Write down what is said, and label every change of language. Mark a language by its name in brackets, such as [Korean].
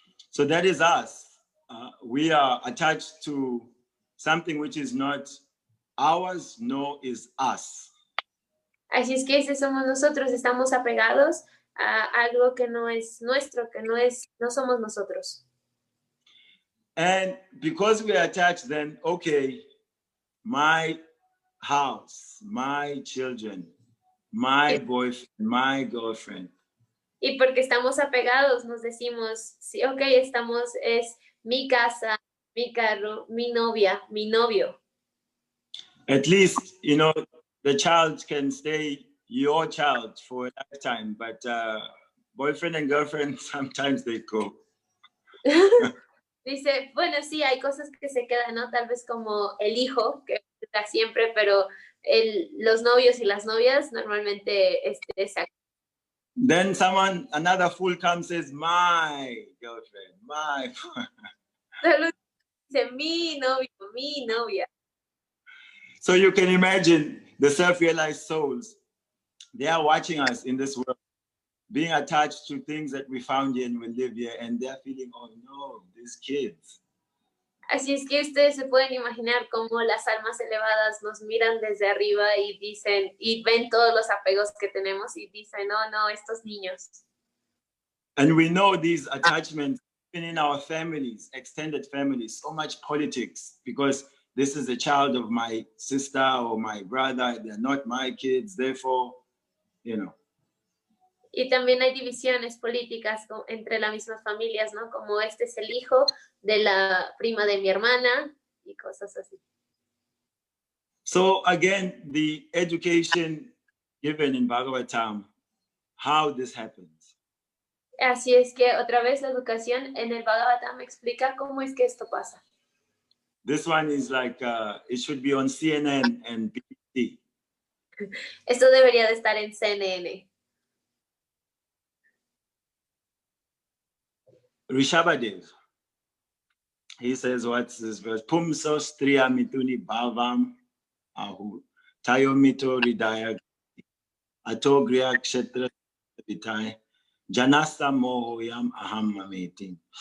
[English] So that is us. We are attached to something which is not ours, nor is us. [Spanish] Así es que ese somos nosotros, estamos apegados a algo que no es nuestro, que no somos nosotros. [English] And because we are attached, then, okay, my house, my children, my boyfriend, my girlfriend. [Spanish] Y porque estamos apegados, nos decimos, sí, ok, es mi casa, mi carro, mi novia, mi novio. [English] At least, the child can stay your child for a lifetime, but boyfriend and girlfriend, sometimes they go. [Spanish] Dice, bueno, sí, hay cosas que se quedan, ¿no? Tal vez como el hijo, que está siempre, pero los novios y las novias normalmente [English] Then another fool comes and says, my girlfriend, my. [Spanish] Dice, mi novio, mi novia. [English] So you can imagine the self-realized souls. They are watching us in this world, being attached to things that we found here and we live here, and they're feeling, oh no, these kids. [Spanish] Así es que ustedes se pueden imaginar cómo las almas elevadas nos miran desde arriba y dicen, y ven todos los apegos que tenemos y dicen, no, estos niños. [English] And we know these attachments, even in our families, extended families, so much politics, because this is a child of my sister or my brother, they're not my kids, therefore, [Spanish] Y también hay divisiones políticas entre las mismas familias, ¿no? Como este es el hijo de la prima de mi hermana y cosas así. [English] So again, the education given in Bhagavatam, how this happens. [Spanish] Así es que otra vez la educación en el Bhagavatam explica cómo es que esto pasa. [English] This one is like, it should be on CNN and BBC. [Spanish] Esto debería de estar en CNN. [English] Rishabhadev, he says, what's this verse? [Sanskrit] Pumso striya mituni bhavam ahu tayo mito ridaya ato griya kshetra vitai janasta mohoyam aham mameti.